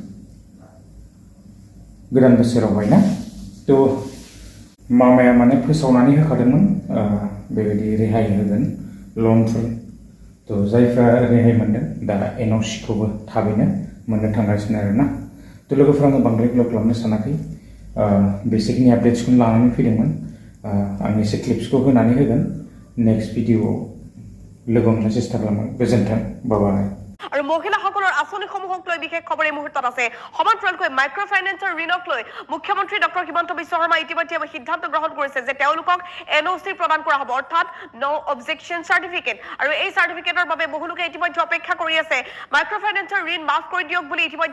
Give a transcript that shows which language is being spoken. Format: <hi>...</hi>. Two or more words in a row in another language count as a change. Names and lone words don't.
<brx>गोदान बोसोरावहाय ना थ' मामाया माने फोसावनानै होखादोंमोन बेबायदि रेहाय होगोन लनफोर थ' जायफ्रा रेहाय मोनदों दा एनअसिखौबो थाबैनो मोननो थांगासिनो आरोना थ' लोगोफोर आङो बांद्राय गोलाव खालामनो सानाखै बेसिकनि आपडेट्सखौनो लानानै फैदोंमोन आं एसे क्लिप्सखौ होनानै होगोन</brx> <en>next video</en> <brx>लोगो मोननो চেষ্টা खालामगोन गोजोन्थों बाय</brx> <as>আৰু মহিলাসকলৰ আঁচনিসমূহক লৈ বিশেষ খবৰ এই মুহূৰ্তত আছে সমান্তৰালকৈ মাইক্ৰ'ফাইনেন্সৰ ঋণক লৈ মুখ্যমন্ত্ৰী ডক্টৰ হিমন্ত বিশ্ব শৰ্মা ইতিমধ্যে সিদ্ধান্ত গ্ৰহণ কৰিছে যে তেওঁলোকক এনঅচি প্ৰদান কৰা হ'ব অৰ্থাৎ</as> <en>no objection certificate</en> <as>আৰু এই চাৰ্টিফিকেটৰ বাবে বহু লোকে ইতিমধ্যে অপেক্ষা কৰি আছে মাইক্ৰ'ফাইনেন্সৰ ঋণ মাফ কৰি দিয়ক বুলি ইতিমধ্যে</as>